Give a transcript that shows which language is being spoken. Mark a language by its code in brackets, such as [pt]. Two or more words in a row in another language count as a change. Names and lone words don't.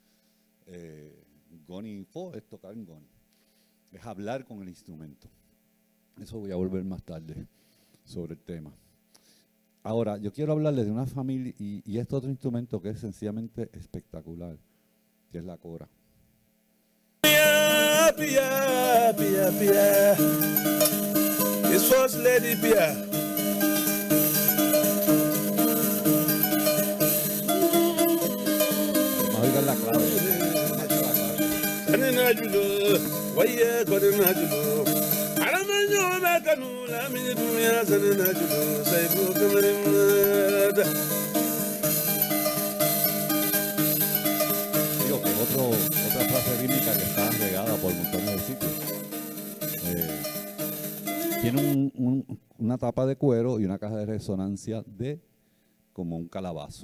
[man] Goni fo [es] es tocar en goni. Es hablar con el instrumento. Eso voy a volver más tarde sobre el tema. Ahora, yo quiero hablarles de una familia y este otro instrumento que es sencillamente espectacular, que es la cora. Pia, pia, pia. [en] This was Lady Pia. [es] Vamos a oír la clave. [man] Aninajulo, waya kodinajulo. Aramanyo makanu la minidumia saninajulo. Saibu kamarimada. [es] Digo que es otra frase rítmica que está regada por montones de sitios. Tiene una tapa de cuero y una caja de resonancia de como un calabazo.